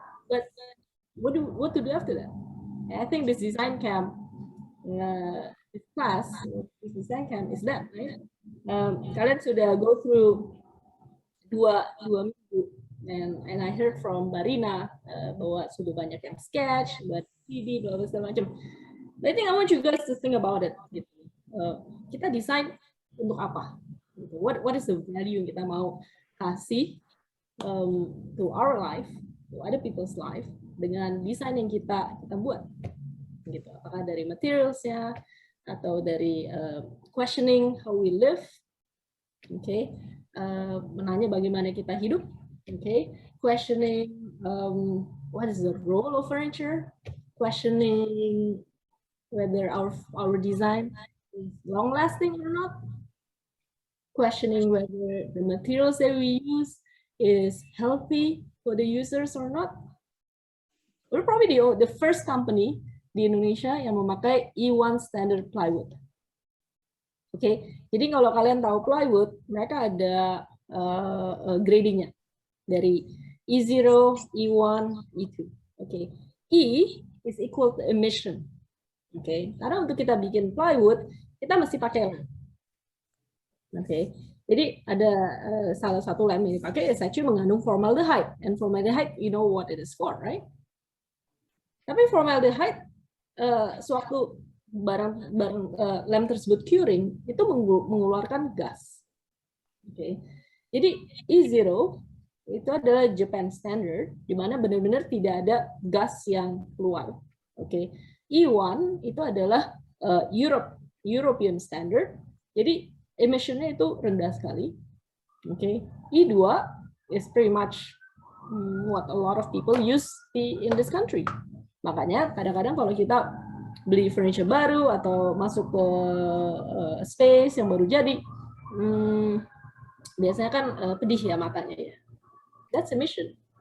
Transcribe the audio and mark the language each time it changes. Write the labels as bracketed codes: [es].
[en] But what to do after that? I think this design camp, this class, this design camp is that, right? [id] Kalian sudah [en] go through [id] dua minggu, [en] and I heard from Barina [id] bahwa sudah banyak yang sketch, buat CD, bla bla segala macam. [en] I think I want you guys to think about it. [id] Gitu. Kita desain untuk apa? Gitu. [en] What is the value [id] yang kita mau kasih [en] to our life, to other people's life, [id] dengan desain yang kita buat, gitu. Apakah dari materialsnya atau dari [en] questioning how we live, okay, [id] menanya bagaimana kita hidup, [en] okay, questioning what is the role of furniture, questioning whether our design is long lasting or not, questioning whether the materials that we use is healthy for the users or not. We're probably the first company [id] di Indonesia yang memakai [en] E1 standard plywood. [id] Oke, jadi kalau kalian tahu plywood, mereka ada gradingnya dari E0, E1, E2. [en] Oke, E is equal to emission. [id] Oke, karena untuk kita bikin plywood, kita mesti pakai lem. Oke, jadi ada salah satu lem yang dipakai [en] is actually [id] mengandung formaldehyde, [en] and formaldehyde, you know what it is for, right? [id] Tapi formaldehyde sewaktu barang lem tersebut curing itu mengeluarkan gas. Oke, jadi E0 itu adalah Japan standard, di mana benar-benar tidak ada gas yang keluar. Oke, E1 itu adalah European standard, jadi emissionnya itu rendah sekali. [en] Oke, E2 is pretty much what a lot of people use in this country. [id] Makanya kadang-kadang kalau kita beli furniture baru atau masuk ke space yang baru jadi, biasanya kan pedih ya matanya ya. [en] That's emission.